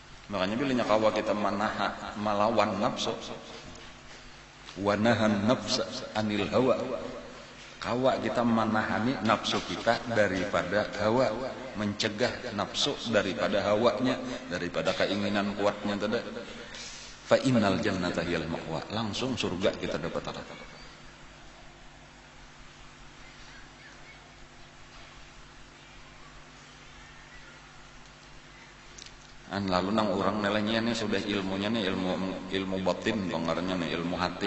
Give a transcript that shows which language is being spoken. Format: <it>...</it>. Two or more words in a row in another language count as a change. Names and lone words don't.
<bjn>Makanya bilanya kawa kita melawan nafsu,</bjn> <ar>ونهى النفس عن الهوى.</ar> <bjn>Kawa kita menahani nafsu kita daripada hawa, mencegah nafsu daripada hawanya, daripada keinginan kuatnya tadi.</bjn> <ar>فإن الجنة هي المأوى,</ar> <bjn>langsung surga kita dapat. Lalu nang orang nilainya nih sudah ilmunya nih ilmu batin pengarangnya nih ilmu hati.</bjn>